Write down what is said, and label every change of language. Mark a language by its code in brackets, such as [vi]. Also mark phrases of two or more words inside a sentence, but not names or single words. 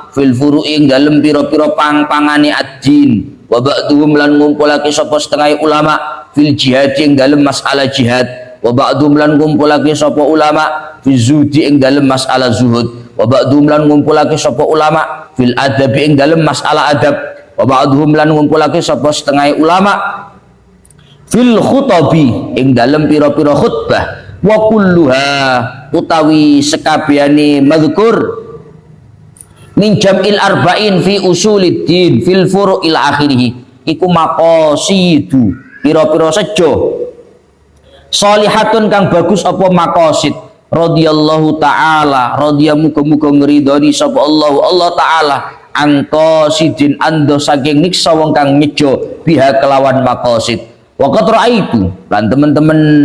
[ar] في الفروع [jv] ing dalem pira-pira pang-pangane [ar] الدين وبعضهم [jv] lan ngumpulake sapa setengah ulama [ar] في الجهاد [jv] ing dalem masalah jihad [ar] وبعضهم [jv] lan ngumpulake sapa ulama [ar] في الزهد [jv] ing dalem masalah zuhud [ar] وبعضهم [jv] lan ngumpulake sapa ulama [ar] في الأدب [jv] ing dalem masalah adab [ar] وبعضهم [jv] lan ngumpulake sapa setengah ulama [ar] في الخطب [jv] ing dalem pira-pira khutbah [ar] وكلها [jv] utawi sekabehane [ar] مذكور من جمع الأربعين في أصول الدين في الفروع الآخرة [jv] iku maqasidu pira-pira sejo sholihatun kang bagus apa maqasid [ar] رضي الله تعالى [jv] radhiya muga-muga ngridoni sapa [ar] الله تعالى [jv] anqasidin ando saking niksa wong kang nyejo biha kelawan maqasid [ar] وقد رأيت [jv] lan temen-temen